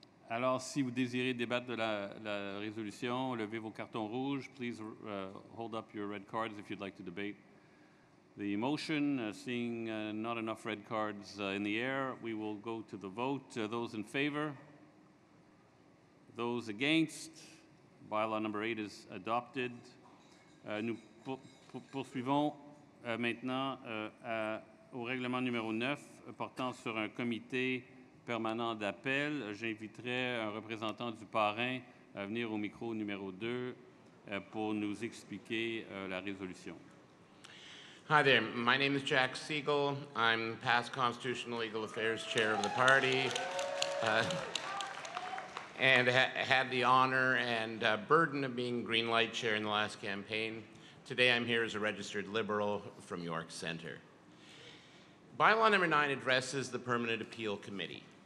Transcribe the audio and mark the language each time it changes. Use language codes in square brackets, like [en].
[fr] Alors, si vous désirez débattre de la résolution, levez vos cartons rouges. [en] Please hold up your red cards if you'd like to debate the motion. Seeing not enough red cards in the air, we will go to the vote. Those in favor? Those against? Bylaw number 8 is adopted. [fr] Nous poursuivons maintenant au règlement numéro 9 portant sur un comité permanent d'appel. J'inviterai un représentant du parrain à venir au micro numéro 2 pour nous expliquer la résolution. [en] Hi there, my name is Jack Siegel. I'm past Constitutional Legal Affairs Chair of the party and had the honor and burden of being Green Light Chair in the last campaign. Today I'm here as a registered Liberal from York Centre. Bylaw number 9 addresses the Permanent Appeal Committee.